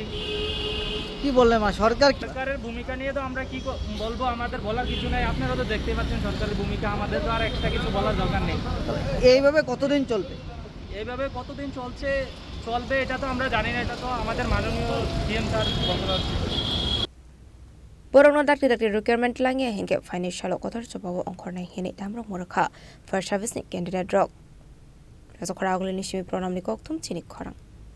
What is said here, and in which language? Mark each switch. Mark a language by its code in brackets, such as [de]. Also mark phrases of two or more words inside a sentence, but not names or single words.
[bn] কি বললেন সরকারের ভূমিকা নিয়ে তো আমরা কি বলবো, আমাদের বলার কিছু নাই। আপনারা তো দেখতে পাচ্ছেন সরকারের ভূমিকা, আমাদের তো আর এক্সট্রা কিছু বলার দরকার নেই। এইভাবে কতদিন চলবে? এইভাবে কতদিন চলবে এটা তো আমরা জানি না, এটা তো আমাদের মাননীয় সিএম স্যার বলতে। [trp] Borokno dakti requirement langi hingke financial kotor chobawo ongkhornai hini damrok morakha fire service ni candidate rok. Khorang ni simi pronam ni koktum Chini Khorang.